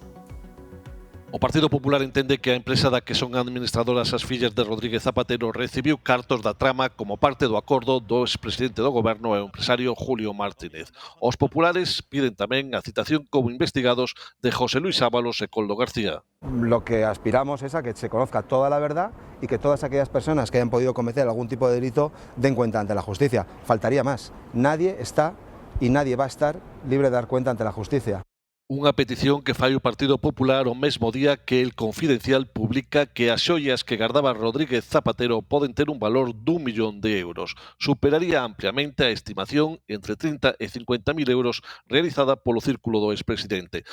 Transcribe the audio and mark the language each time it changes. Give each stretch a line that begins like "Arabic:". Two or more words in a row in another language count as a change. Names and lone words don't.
Galician: O Partido Popular entende que a empresa da que son administradoras as fillas de Rodríguez Zapatero recibiu cartos da trama como parte do acordo do expresidente do goberno e o empresario Julio Martínez. Os populares piden tamén a citación como investigados de José Luis Ábalos e Coldo García.
Spanish: Lo que aspiramos es a que se conozca toda la verdad y que todas aquellas personas que hayan podido cometer algún tipo de delito den cuenta ante la justicia. Faltaría más. Nadie está y nadie va a estar libre de dar cuenta ante la justicia.
Galician: Unha petición que fai o Partido Popular o mesmo día que El Confidencial publica que as xoias que gardaba Rodríguez Zapatero poden ter un valor d'1 millón de euros. Superaría ampliamente a estimación entre 30 e 50.000 euros realizada polo círculo do expresidente.